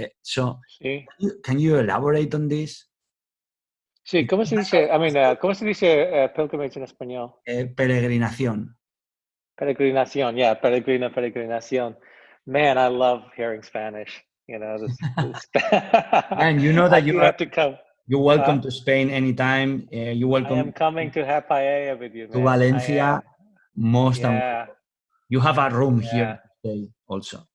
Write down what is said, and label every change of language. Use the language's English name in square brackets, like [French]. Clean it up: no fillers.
[English] So can you elaborate on this? [Spanish] Sí, ¿cómo se dice? ¿Cómo se dice pilgrimage en español? Peregrinación. Peregrinación, peregrinación. [English] Man, I love hearing Spanish. This And you know that you have to come. You're welcome to Spain anytime. You're welcome. I am coming to have paella with you, man. To Valencia, you have a room here to stay also.